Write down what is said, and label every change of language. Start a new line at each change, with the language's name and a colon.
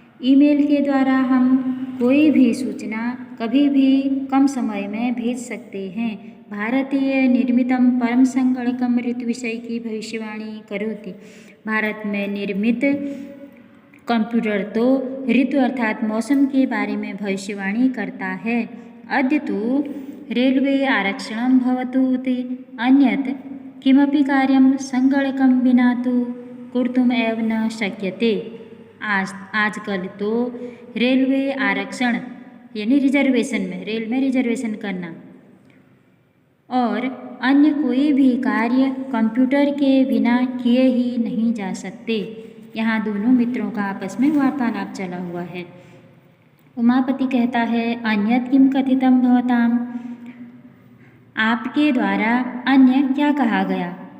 Hindi: Email के द्वारा हम कोई भी सूचना कभी भी कम समय में भेज सकते हैं।
Sanskrit: भारतीय निर्मितं परम संगणकं ऋतुविषय
Hindi: की भविष्यवाणी
Sanskrit: करोति।
Hindi: भारत में निर्मित कंप्यूटर तो ऋतु अर्थात मौसम के बारे में भविष्यवाणी करता है।
Sanskrit: अद्य तु रेलवे आरक्षणं भवतु इति अन्यत् किमपि कार्यं संगणकं विना तु कर्तुम् एव न शक्यते।
Hindi: आजकल तो रेलवे आरक्षण यानी रिजर्वेशन में, रेल में रिजर्वेशन करना और अन्य कोई भी कार्य कंप्यूटर के बिना किए ही नहीं जा सकते। यहाँ दोनों मित्रों का आपस में वार्तालाप चला हुआ है। उमापति कहता है,
Sanskrit: अन्यत् किम कथितं भवतां,
Hindi: आपके द्वारा अन्य क्या कहा गया।